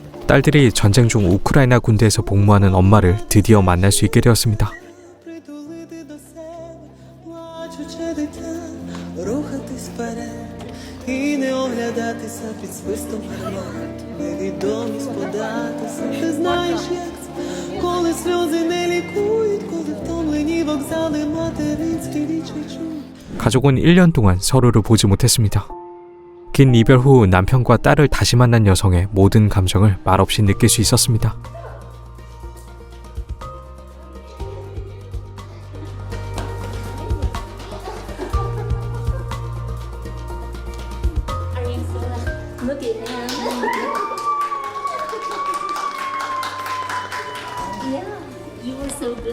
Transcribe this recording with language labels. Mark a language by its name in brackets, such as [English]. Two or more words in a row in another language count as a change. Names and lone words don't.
[Korean] 딸들이 전쟁 중 우크라이나 군대에서 복무하는 엄마를 드디어 만날 수 있게 되었습니다. [Ukrainian] Притулити до себе, плачуче дитя, рухатись вперед і не оглядатися під свистом гармат, невідомість податися. Ти знаєш, як це, коли сльози не лікують, коли втомлені вокзали материнські річі чують. [Korean] 가족은 1년 동안 서로를 보지 못했습니다. 긴 이별 후 남편과 딸을 다시 만난 여성의 모든 감정을 말없이 느낄 수 있었습니다. [English] Look at him. Yeah, you were so good.